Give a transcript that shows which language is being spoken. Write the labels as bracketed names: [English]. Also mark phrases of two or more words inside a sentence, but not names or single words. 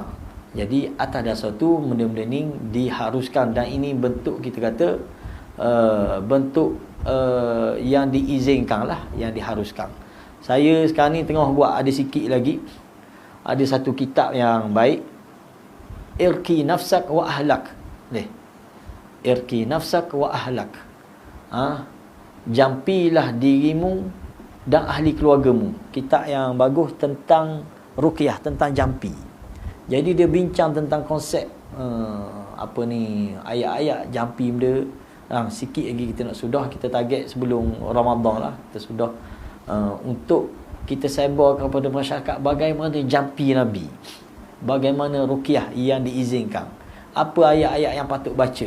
[Malay] Jadi atas dasar tu benda-benda ni diharuskan, dan ini bentuk kita kata bentuk yang diizinkan lah, yang diharuskan. Saya sekarang ni tengah buat ada sikit lagi, ada satu kitab yang baik, Irki Nafsak wa Ahlak. Irki Nafsak wa Ahlak. Jampilah dirimu dan ahli keluargamu. Kitab yang bagus tentang ruqyah, tentang jampi. Jadi dia bincang tentang konsep ayat-ayat jampi benda. Sikit lagi kita nak sudah, kita target sebelum Ramadan lah, kita sudah untuk kita sebar kepada masyarakat bagaimana jampi Nabi, bagaimana ruqyah yang diizinkan, apa ayat-ayat yang patut baca.